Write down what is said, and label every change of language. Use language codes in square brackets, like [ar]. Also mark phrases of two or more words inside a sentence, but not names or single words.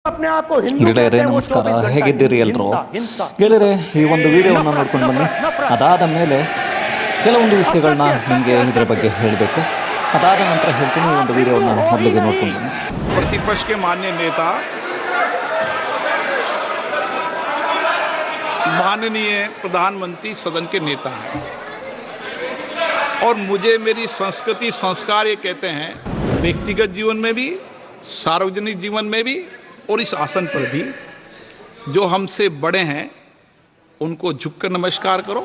[hi] अपने आप को [kn] ಗೆಳೆಯರೇ ನಮಸ್ಕಾರ, ಹೇಗಿದ್ದೀರಿ ಎಲ್ಲರೂ? ಗೆಳೆಯರೇ, ಈ ಒಂದು ವಿಡಿಯೋವನ್ನು ನೋಡ್ಕೊಂಡು ಬನ್ನಿ. ಅದಾದ ಮೇಲೆ ಕೆಲವೊಂದು ವಿಷಯಗಳನ್ನ ನಿಮಗೆ ಇದರ ಬಗ್ಗೆ ಹೇಳಬೇಕು. ಅದಾದ ನಂತರ ಹೇಳ್ತೀನಿ. ಈ ಒಂದು ವಿಡಿಯೋವನ್ನು ಮೊದಲಿಗೆ ನೋಡ್ಕೊಂಡು ಬನ್ನಿ. [hi] प्रतिपक्ष के माननीय नेता माननीय प्रधानमंत्री सदन के नेता हैं और मुझे मेरी संस्कृति संस्कार ये कहते हैं, व्यक्तिगत जीवन में भी, सार्वजनिक जीवन में भी और इस आसन पर भी जो हमसे बड़े हैं उनको झुककर नमस्कार करो।